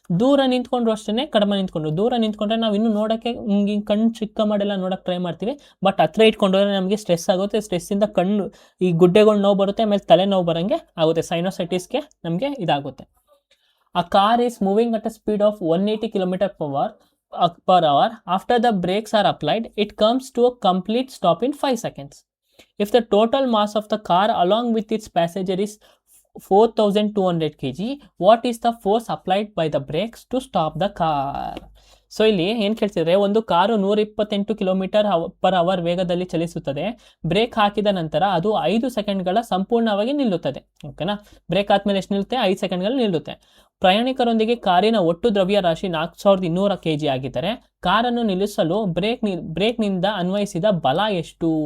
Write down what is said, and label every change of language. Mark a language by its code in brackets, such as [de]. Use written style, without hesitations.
[kn] ದೂರ ನಿಂತ್ಕೊಂಡ್ರು ಅಷ್ಟೇ, ಕಡಿಮೆ ನಿಂತ್ಕೊಂಡ್ರು. ದೂರ ನಿಂತ್ಕೊಂಡ್ರೆ ನಾವು ಇನ್ನೂ ನೋಡೋಕ್ಕೆ ಹಿಂಗೆ ಕಣ್ಣು ಚಿಕ್ಕ ಮಾಡೆಲ್ಲ ನೋಡೋಕೆ ಟ್ರೈ ಮಾಡ್ತೀವಿ. ಬಟ್ ಹತ್ರ ಇಟ್ಕೊಂಡ್ರೆ ನಮಗೆ ಸ್ಟ್ರೆಸ್ ಆಗುತ್ತೆ. ಸ್ಟ್ರೆಸ್ಸಿಂದ ಕಣ್ಣು ಈ ಗುಡ್ಡೆಗಳು ನೋವು ಬರುತ್ತೆ, ಆಮೇಲೆ ತಲೆ ನೋವು ಬರೋಂಗೆ ಆಗುತ್ತೆ. ಸೈನೋಸೈಟಿಸ್ಗೆ ನಮಗೆ ಇದಾಗುತ್ತೆ. [en] A car is moving at a speed of 180 km/h. After the brakes are applied, it comes to a complete stop in 5 seconds. If the total mass of the car along with its passenger is 4200 kg, what is the force applied by the brakes to stop the car? [kn] So ಇಲ್ಲಿ ಏನು ಕೇಳ್ತಿದ್ರೆ, ಒಂದು car 128 km/h ವೇಗದಲ್ಲಿ ಚಲಿಸುತ್ತದೆ. Break ಹಾಕಿದ ನಂತರ ಅದು 5 ಸೆಕೆಂಡ್ಗಳ ಸಂಪೂರ್ಣವಾಗಿ ನಿಲ್ಲುತ್ತದೆ. ಓಕೆನಾ? ಬ್ರೇಕ್ ಆದ್ಮೇಲೆ ಎಷ್ಟು ನಿಲ್ಲುತ್ತೆ? 5 ಸೆಕೆಂಡ್ಗಳು ನಿಲ್ಲುತ್ತೆ. ಪ್ರಯಾಣಿಕರೊಂದಿಗೆ ಕಾರಿನ ಒಟ್ಟು ದ್ರವ್ಯರಾಶಿ 4200 kg ಆಗಿದ್ದರೆ ಕಾರನ್ನು ನಿಲ್ಲಿಸಲು ಬ್ರೇಕ್ನಿಂದ ಅನ್ವಯಿಸಿದ ಬಲ ಎಷ್ಟು?